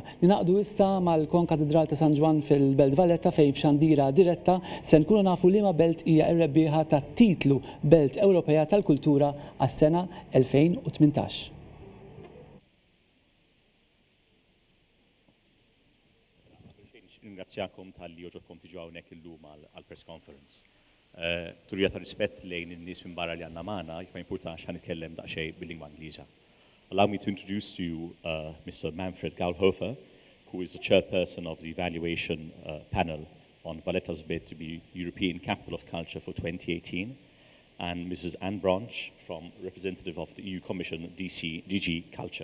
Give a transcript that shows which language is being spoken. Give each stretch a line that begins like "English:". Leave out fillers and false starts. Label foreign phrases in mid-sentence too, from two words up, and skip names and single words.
Maltese: Ninaqdu issa mal-Co-Cathedral ta' San Ġwan fil-Belt Valletta fejn f'xandira diretta se nkunu nafu liema belt hija r-rebbieħa tat-titlu Belt Ewropea tal-Kultura għas-sena 2018. Ringrazzjakom tal-li joġobkom tiġu hawnhekk illum għall-
English: press conference.
Maltese: Turija ta' rispett lejn in-nies minn barra li għandna magħna, jekk ma jimpurtax ħa nitkellem daqsxejn bil-lingwa Ingliża.
English: Allow me to introduce to you Mr. Manfred Gaulhofer, who is the chairperson of the evaluation panel on Valletta's bid to be European Capital of Culture for 2018, and Mrs. Anne Branch, from representative of the EU Commission, DG Culture.